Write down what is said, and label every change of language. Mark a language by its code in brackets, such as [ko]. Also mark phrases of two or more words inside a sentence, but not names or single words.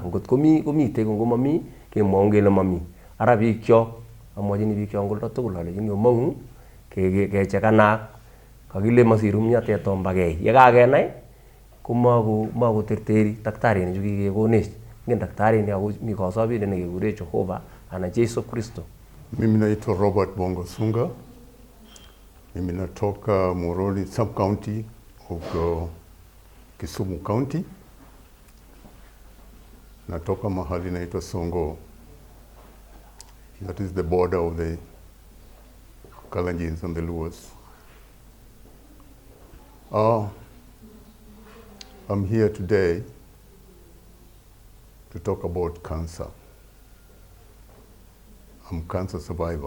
[kln] Ngot komitei ko ngomami kemwoun kele mami. Ara biikchok amwochini biikchok ngoldo tugul alechini omong'u kechekanak kakile masiru mnyatet tombakei. Yekakenai komakoterteri daktarinik chu kikekonech. Ingen daktarinik ako mi kasabindet nekekure Jehova anan Jesu Kristo. [sw] Mimi naitwa Robert Bongo Sunga. Mimi natoka Muhoroni [en] sub-county of Kisumu County. [sw] Natoka mahali naitwa Songo. [en] That is the border of the Kalenjins and the Luos. Uh, I'm here today to talk about cancer. I'm a cancer survivor.